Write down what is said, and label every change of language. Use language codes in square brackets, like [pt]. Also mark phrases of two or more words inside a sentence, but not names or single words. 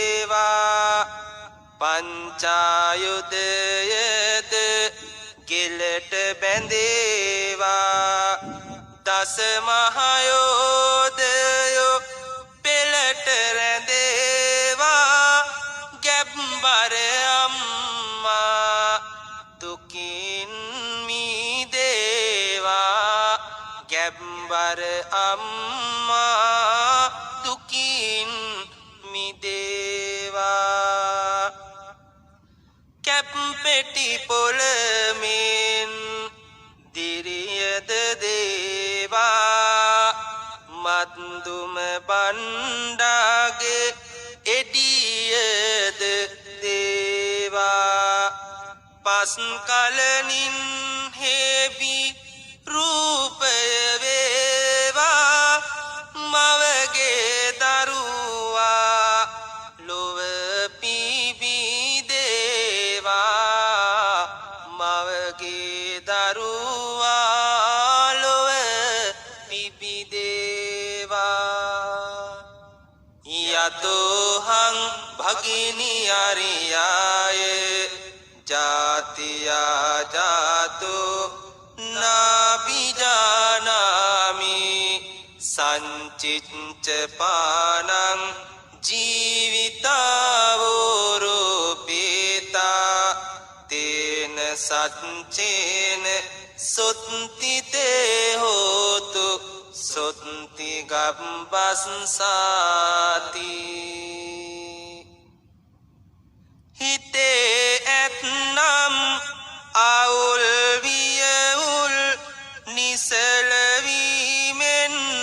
[si] පංචායුධයද ගෙලට බැඳේවා දස මහයෝධයෝ පෙළට රැඳේවා ගැබ්බර අම්මා දුකින් මිදේවා ගැබ්බර අම්මා දුකින් මිදේවා කැප්පෙටි පොළමින් දිරියද දේවා මත්දුම බණ්ඩාගේ එඩියද දේවා පස් කලනින් හේබි රූපය වේවා මවගේ දරුවා ලොව පිබිදේවා මවගේ දරුවා ලොව පිබිදේවා [pi] යතෝහං භගිනි අරියාය ජාතියා ජාතෝ නාබිජානාමි සංචිච්ච පානං ජීවිතාවෝරෝපේතා තේන සච්චේන සොත්තිතේ හෝතු සොත්ති ගබ්බස්සාති [si] හිතේ ඇත්නම් අවුල් වියවුල් නිසලවීමෙන්